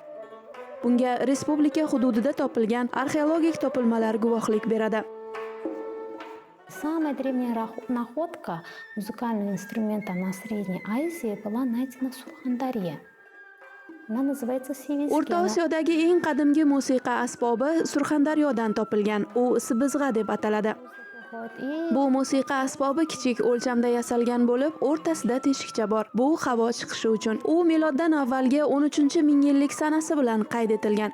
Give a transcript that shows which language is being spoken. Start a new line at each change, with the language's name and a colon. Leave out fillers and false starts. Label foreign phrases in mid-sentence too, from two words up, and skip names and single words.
Uzbek: Bunga respublika hududida topilgan arxeologik topilmalar guvohlik beradi.
Russian: Самая древняя находка музыкального инструмента на Средней Азии была найдена в Сурхандаре. Она называется сивизги.
Uzbek: O'rta Osiyodagi eng qadimgi musiqa asbobi Surxondaryodan topilgan. U sibizg'a deb ataladi. Bu musiqa asbobi kichik o'lchamda yasalgan bo'lib, o'rtasida teshikcha bor. Bu havo chiqishi uchun. U miloddan avvalgi 13-mingyillik sanasi bilan qayd etilgan.